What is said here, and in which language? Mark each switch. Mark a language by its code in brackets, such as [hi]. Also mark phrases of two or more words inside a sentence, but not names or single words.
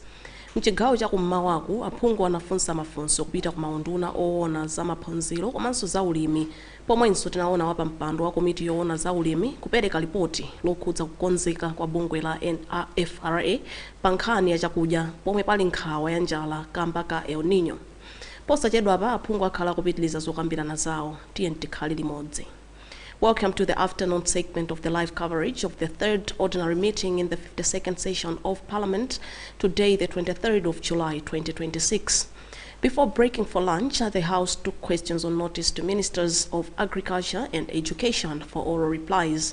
[ny] mchigawo cha kummawaku aphungu anafunsa mafunso kupita ku maunduna oona za maphunziro komanso za ulimi, pomwenso tinaona wapampando wa komiti yoona za ulimi kupereka ripoti lokhudza kukonzeka kwa bungwe la NFRA pa nkhani ya chakudya pomwe pali nkhawa ya njala kamba ka El Nino. Posachedwa apa aphungu akhala kupitiliza zokambirana zawo, tiye tikhale limodzi. [en] Welcome to the afternoon segment of the live coverage of the third ordinary meeting in the 52nd session of Parliament, today the 23rd of July 2026. Before breaking for lunch, the House took questions on notice to Ministers of Agriculture and Education for oral replies.